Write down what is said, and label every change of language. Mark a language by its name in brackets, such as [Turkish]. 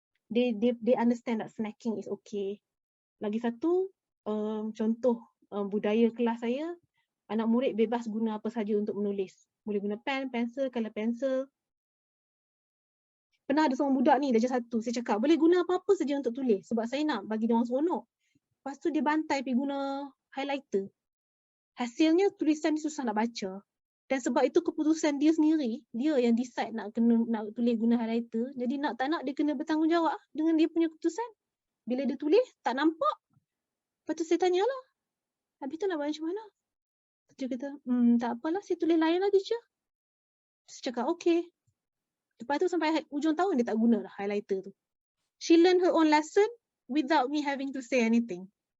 [English] They understand that snacking is okay. [Malay] Lagi satu, contoh budaya kelas saya, anak murid bebas guna apa saja untuk menulis. Boleh guna pen, pensel, colour pencil. Pernah ada seorang budak ni darjah 1, saya cakap boleh guna apa-apa saja untuk tulis sebab saya nak bagi dia orang seronok. Lepas tu dia bantai pergi guna highlighter. Hasilnya tulisan ni susah nak baca. Dan sebab itu keputusan dia sendiri, dia yang decide nak tulis guna highlighter. Jadi nak tak nak dia kena bertanggungjawab dengan dia punya keputusan. Bila dia tulis tak nampak. Lepas tu saya tanyalah, habis tu nak buat macam mana? Dia kata, tak apalah, saya tulis lain lah teacher. Saya cakap okay. Lepas tu sampai ujung tahun dia tak guna lah highlighter tu. [English] She learned her own lesson without me having to say anything.